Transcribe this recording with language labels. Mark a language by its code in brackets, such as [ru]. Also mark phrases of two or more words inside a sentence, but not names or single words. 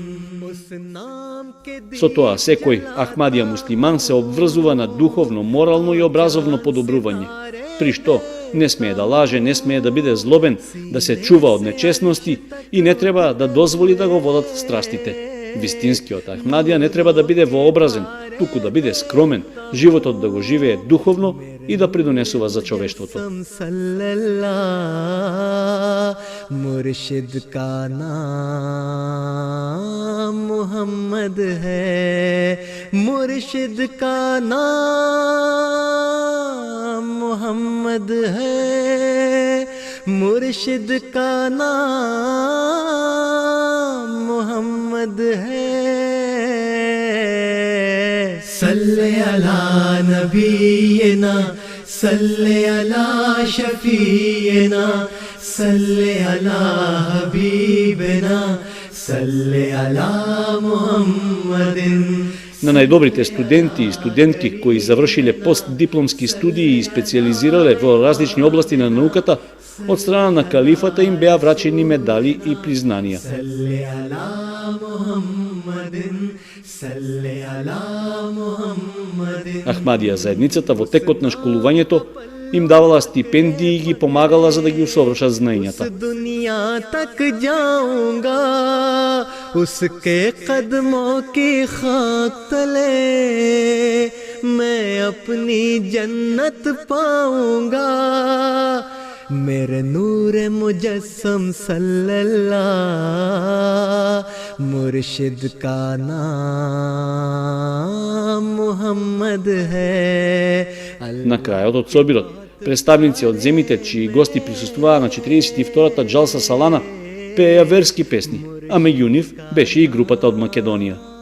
[mk] Со тоа секој Ахмадија муслиман се обврзува на духовно, морално и образовно подобрување, при што не смее да лаже, не смее да биде злобен, да се чува од нечестности и не треба да дозволи да го водат страстите. Вистинскиот Ахмадија не треба да биде вообразен, туку да биде скромен, животот да го живее духовно и да придонесува за човештвото. [ur] مرشد کا نام محمد ہے. مرشد کا نام محمد ہے. مرشد کا نام محمد ہے. [ar] صلِّ على نبينا صلِّ على شفيعنا صلِّ على حبيبنا صلِّ على محمدٍ. [mk] На најдобрите студенти и студентки кои завршиле постдипломски студии и специализирале во различни области на науката, од страна на калифата им беа врачени медали и признанија. Ахмадија заедницата во текот на школувањето им давала стипендии и ги помагала за да ги усовршат знаењата. [ur] دنیا تک جاؤں گا اس کے قدموں کی خاک تلے میں اپنی جنت پاؤں گا میرے نور مجسم صلی اللہ مرشد کا نام محمد ہے. [mk] На крајот од собирот, представници од земите чии гости присуствуваа на 42-та Джалса Салана пееа верски песни, а меѓу нив беше и групата од Македонија.